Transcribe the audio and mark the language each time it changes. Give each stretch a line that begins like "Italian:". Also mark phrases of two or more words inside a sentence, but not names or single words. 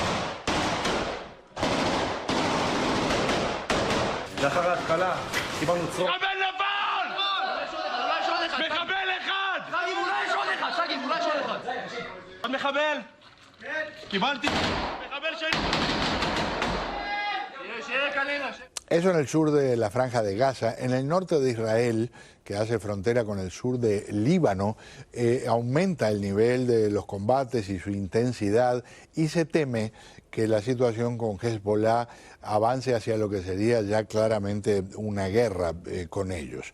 Hebrew: לאחר ההתקלה קיבלנו צרור. מחבל נפל! מחבל אחד! סגי, אולי יש עוד אחד! סגי, אולי יש עוד אחד! עוד מחבל? קיבלתי! מחבל שני! שיהיה קלינה!
Spanish: Eso en el sur de la Franja de Gaza. En el norte de Israel, que hace frontera con el sur de Líbano, aumenta el nivel de los combates y su intensidad y se teme que la situación con Hezbollah avance hacia lo que sería ya claramente una guerra con ellos.